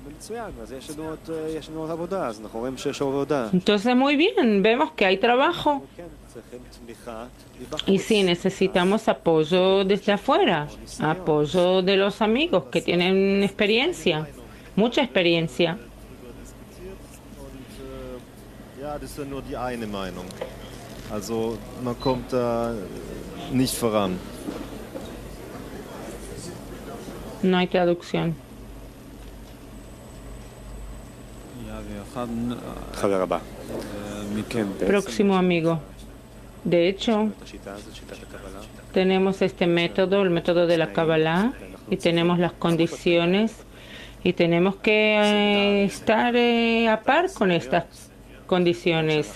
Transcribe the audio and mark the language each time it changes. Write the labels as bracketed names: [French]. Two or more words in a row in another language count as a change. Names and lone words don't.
[Spanish] Entonces, muy bien, vemos que hay trabajo. Y sí, necesitamos apoyo desde afuera, apoyo de los amigos que tienen experiencia, mucha experiencia. [German] Ja, das ist ja nur die eine Meinung. Also man kommt da nicht voran. [Spanish] No hay traducción. Próximo amigo. De hecho, tenemos este método, el método de la Kabbalah, y tenemos las condiciones, y tenemos que estar a par con estas condiciones.